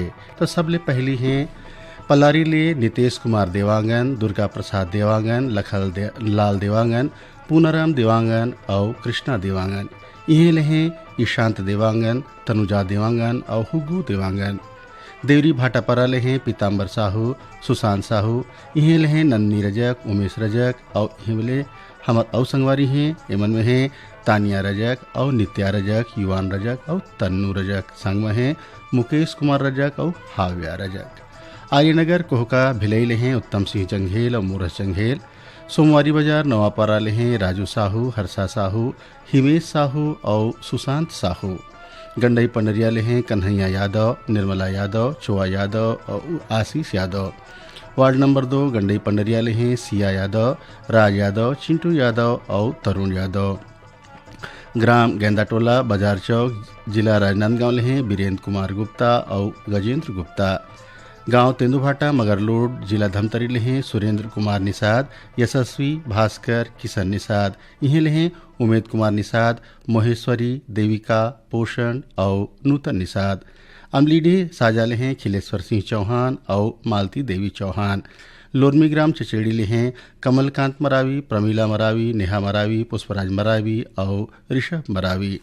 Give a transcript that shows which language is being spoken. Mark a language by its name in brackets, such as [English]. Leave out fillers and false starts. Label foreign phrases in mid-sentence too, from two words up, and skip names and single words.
[Chhattisgarhi] तो सबले पहली हैं पलारी ले नितेश कुमार देवांगन, दुर्गा प्रसाद देवांगन, लाल देवांगन, पूनाराम देवांगन और कृष्णा देवांगन। इहे लहे ईशांत देवांगन, तनुजा देवांगन और हुगू देवांगन। देवरी भाटापरा लहे पीताम्बर साहू, सुशांत साहू। इहे लहे नन्नी रजक, उमेश रजक और इहे हमर और संगवारी हैं। एमन में हैं तानिया रजक और नित्या रजक, युवान रजक और तन्नू रजक। संग में हैं मुकेश कुमार रजक और हाव्या रजक। आर्यनगर कोहका भिलई ले हैं उत्तम सिंह चंघेल और मूरज चंघेल। सोमवारी बाजार नवापारा ले हैं राजू साहू, हर्षा साहू, हिमेश साहू और सुशांत साहू। गंडई पंडरिया ले हैं कन्हैया यादव, निर्मला यादव, चोआ यादव और आशीष यादव। वार्ड नंबर 2 गंडई पंडरिया ले हैं सिया यादव, राज यादव, चिंटू यादव और तरुण यादव। ग्राम गेंदाटोला, बाजार चौक, जिला राजनांदगांव ले हैं बीरेंद्र कुमार गुप्ता और गजेंद्र गुप्ता। गांव तेंदुभाटा, मगरलोड, जिला धमतरी ले हैं सुरेंद्र कुमार निषाद, यशस्वी, भास्कर, किशन निषाद। इन्हें ले हैं उमेद कुमार निषाद, महेश्वरी, देविका, पोषण और नूतन निषाद। अमलीडे साजा ले हैं खिलेश्वर सिंह चौहान और मालती देवी चौहान। लोरमी ग्राम चचेड़ी ले हैं कमलकांत मरावी, प्रमीला मरावी, नेहा मरावी, पुष्पराज मरावी और ऋषभ मरावी।